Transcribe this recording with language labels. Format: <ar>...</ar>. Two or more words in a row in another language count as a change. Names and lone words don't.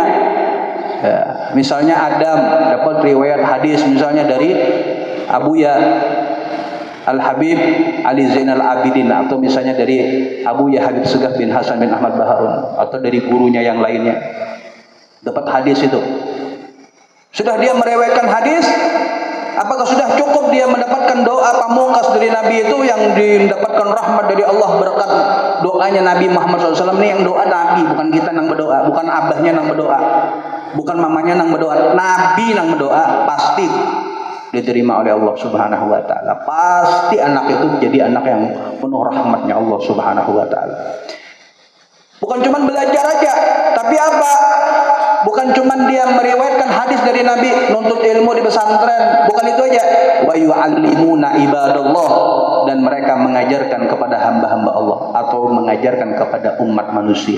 <id>Ya, misalnya Adam dapat riwayat hadis misalnya dari Abu Ya Al Habib Ali Zainal Abidin, atau misalnya dari Abu Ya Habib Segaf bin Hasan bin Ahmad Baharun, atau dari gurunya yang lainnya. Dapat hadis itu, sudah dia meriwayatkan hadis. Apakah sudah cukup dia mendapatkan doa pamungkas dari Nabi itu, yang mendapatkan rahmat dari Allah, berkat doanya Nabi Muhammad SAW? Ini yang doa Nabi, bukan kita nang berdoa, bukan abahnya nang berdoa, bukan mamanya nang berdoa, Nabi nang berdoa. Pasti diterima oleh Allah</id> <ar>Subhanahu wa Ta'ala.</ar> <id>Pasti anak itu jadi anak yang penuh rahmatnya Allah</id> <ar>Subhanahu wa Ta'ala.</ar> <id>Bukan cuma belajar aja, tapi apa? Bukan cuma dia meriwayatkan hadis dari Nabi, nuntut ilmu di pesantren, bukan itu aja.</id> <ar>Wa yu'allimuna ibadallah,</ar> <id>dan mereka mengajarkan kepada hamba-hamba Allah, atau mengajarkan kepada umat manusia.</id>